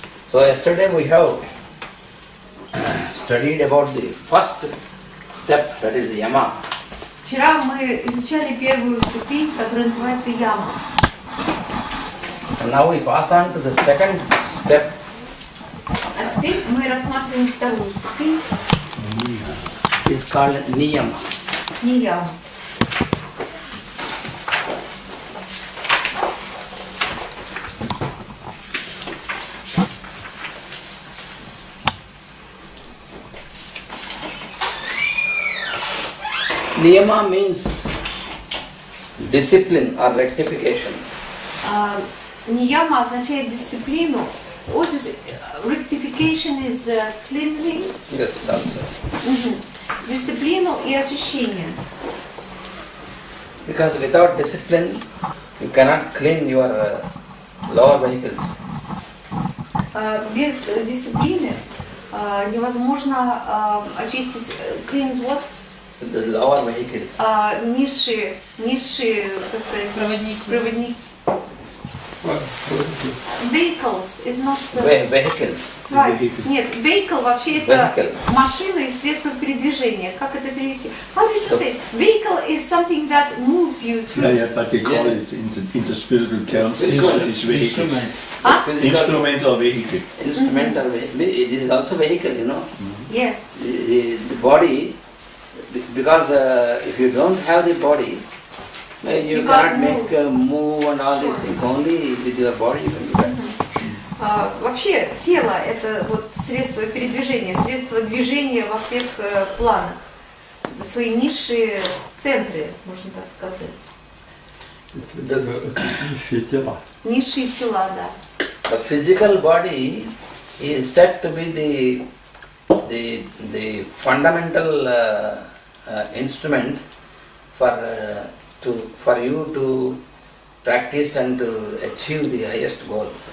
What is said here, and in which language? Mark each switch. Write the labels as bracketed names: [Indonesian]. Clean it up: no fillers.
[English] So yesterday we have studied about the first step, that is yama. [Russian] Вчера мы изучали первую ступень, которая называется яма. [English] And now we pass on to the second step. [Russian] А теперь мы рассматриваем вторую ступень. [English] It's called niyama. [Russian] Нияма. [English] Niyama means discipline or rectification. [Russian] Нияма означает дисциплину. [English] What is rectification is cleansing? Yes, also. [Russian] Дисциплину и очищение. [English] Because without discipline, you cannot clean your lower vehicles. [Russian] Без дисциплины невозможно очистить [English] cleanse what? The lower vehicles. [Russian] Низшие, так сказать, проводники. [English] Vehicles is not... Vehicles. Right. [Russian] Нет, vehicle вообще это машина и средство передвижения. Как это перевести? [English] How did you say? Vehicle is something that moves you through. Yeah, but they call it in the spiritual terms. It's vehicle. Instrumental vehicle. Instrumental vehicle. It is also vehicle, you know. Yeah. The body, because if you don't have the body, you cannot make move and all these things. Only with your body you can do that. [Russian] Вообще тело это вот средство передвижения, средство движения во всех планах, свои низшие центры, можно так сказать. Низшие тела, да. [English] The physical body is said to be the fundamental instrument for you to practice and to achieve the highest goal.